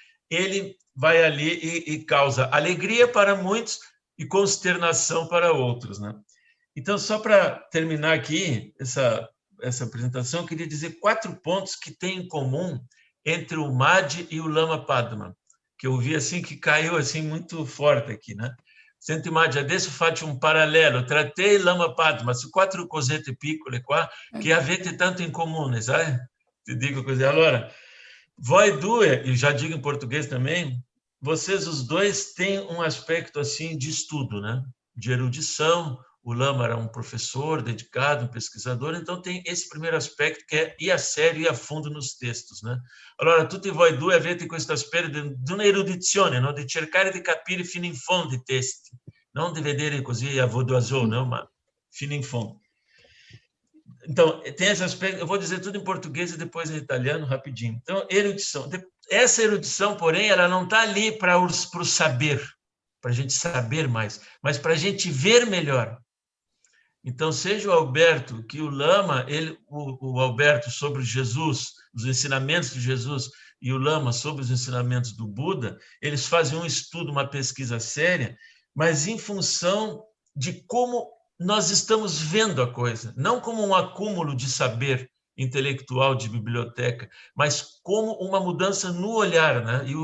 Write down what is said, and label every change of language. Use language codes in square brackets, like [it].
[pt] Ele vai ali e causa alegria para muitos, e consternação para outros, né? Então, só para terminar aqui essa apresentação, eu queria dizer 4 pontos que têm em comum entre o Maggi e o Lama Padma, que eu vi assim que caiu assim muito forte aqui, né? [it] Senti Maggi, adesso faccio un parallelo tra te e Lama Padma, su 4 cosette piccole qua che avete tanto in comune, sai? Ti dico così. Allora, voi due, [pt] e já digo em português também, vocês os dois têm um aspecto assim de estudo, né? De erudição. O Lama era um professor dedicado, um pesquisador, então tem esse primeiro aspecto que é ir a sério e a fundo nos textos, né? [it] Allora, tutti voi due avete questo aspetto di una erudizione, no? Di cercare di capire fino in fondo i testi, non di vedere così a vodoiseau, não? Ma fino in fondo. [pt] Então, tem esse aspecto, eu vou dizer tudo em português e depois em italiano, rapidinho. Então, erudição. Essa erudição, porém, ela não está ali para o saber, para a gente saber mais, mas para a gente ver melhor. Então, seja o Alberto, que o Lama, o Alberto sobre Jesus, os ensinamentos de Jesus, e o Lama sobre os ensinamentos do Buda, eles fazem um estudo, uma pesquisa séria, mas em função de como nós estamos vendo a coisa, não como um acúmulo de saber intelectual de biblioteca, mas como uma mudança no olhar, né?